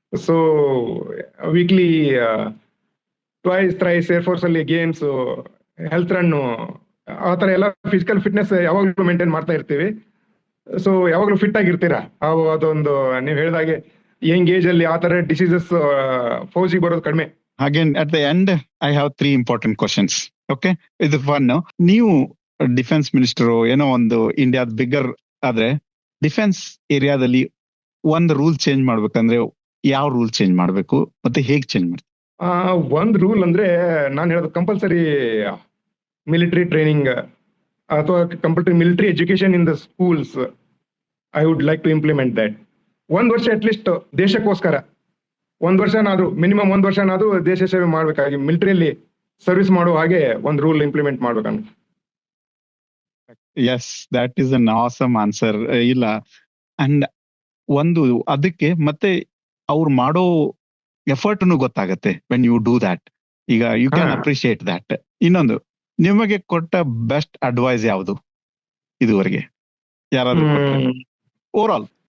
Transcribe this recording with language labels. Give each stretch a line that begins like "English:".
Kannada: So weekly twice thrice air force ಅಲ್ಲಿ games, health run, ಆ ತರ ಎಲ್ಲ ಫಿಸಿಕಲ್ ಫಿಟ್ನೆಸ್ ಯಾವಾಗ್ಲೂ ಮೇಂಟೈನ್ ಮಾಡ್ತಾ ಇರ್ತೀವಿ. ಸೊ ಯಾವಾಗ್ಲೂ ಫಿಟ್ ಆಗಿರ್ತೀರಾ. ಅದೊಂದು ನೀವು ಹೇಳಿದಾಗೆ ಯಂಗ್ ಏಜ್ ಅಲ್ಲಿ ಆ ತರ ಡಿಸೀಸಸ್ ಫೌಜಿಗೆ ಬರೋದು ಕಡಿಮೆ.
English: Again, at the end, I have 3 important questions.
Kannada: Okay, ಇದು ಫನ್. ನೀವು ಡಿಫೆನ್ಸ್ ಮಿನಿಸ್ಟರ್ ಏನೋ ಒಂದು ಇಂಡಿಯಾದ ಬಿಗ್ಗರ್ ಆದ್ರೆ, ಡಿಫೆನ್ಸ್ ಏರಿಯಾದಲ್ಲಿ ಒಂದು ರೂಲ್ ಚೇಂಜ್ ಮಾಡ್ಬೇಕಂದ್ರೆ ಯಾವ ರೂಲ್ ಚೇಂಜ್ ಮಾಡ್ಬೇಕು ಮತ್ತೆ ಹೇಗೆ ಚೇಂಜ್ ಮಾಡ್ಬೇಕು? ಒಂದ್ ರೂಲ್ ಅಂದ್ರೆ ನಾನು ಹೇಳೋದು ಕಂಪಲ್ಸರಿ ಮಿಲಿಟರಿ ಟ್ರೈನಿಂಗ್ ಅಥವಾ compulsory military education
English: In the schools. I would like to implement that.
Kannada: 1 ವರ್ಷ ಅಟ್ ಲೀಸ್ಟ್ ದೇಶಕ್ಕೋಸ್ಕರ 1 ವರ್ಷನಾದ್ರೂ, ಮಿನಿಮಮ್ 1 ವರ್ಷನಾದ್ರೂ ದೇಶ ಸೇವೆ ಮಾಡ್ಬೇಕಾಗಿ ಮಿಲಿಟರಿಯಲ್ಲಿ ಸರ್ವಿಸ್ ಮಾಡೋ ಹಾಗೆ ಒಂದು ರೂಲ್ ಇಂಪ್ಲಿಮೆಂಟ್ ಮಾಡ್ಬೇಕಂತ.
English: Yes, that is an awesome answer.
Kannada: ಇಲ್ಲ, ಅಂಡ್ ಒಂದು ಅದಕ್ಕೆ ಮತ್ತೆ ಅವ್ರು ಮಾಡೋ ಎಫರ್ಟ್ನು ಗೊತ್ತಾಗತ್ತೆ
English: When you do that.
Kannada: ಈಗ
English: You can appreciate that.
Kannada: ಇನ್ನೊಂದು, ನಿಮಗೆ ಕೊಟ್ಟ ಬೆಸ್ಟ್ ಅಡ್ವೈಸ್ ಯಾವುದು ಇದುವರೆಗೆ? ಯಾರಾದ್ರೂ ಓವರ್ ಆಲ್